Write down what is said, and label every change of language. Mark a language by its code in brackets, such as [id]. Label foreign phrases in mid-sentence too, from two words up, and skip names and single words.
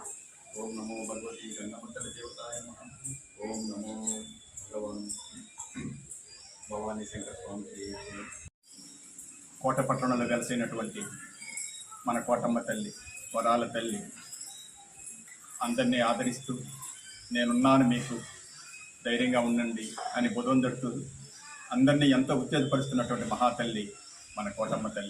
[sa] ओम नमो भगवती गंगामुतले देवताय नमः। ओम नमो भवानी शंकर स्वामी [te] కోటపట్టణంలో వెలసినటువంటి మన కోటమ్మ తల్లి వరాల తల్లి అందరినీ ఆదరిస్తూ నేనున్నాను మీకు ధైర్యంగా ఉండండి అని బుధందడుతూ అందరినీ ఎంతో ఉత్తేజపరుస్తున్నటువంటి మహాతల్లి మన కోటమ్మ తల్లి.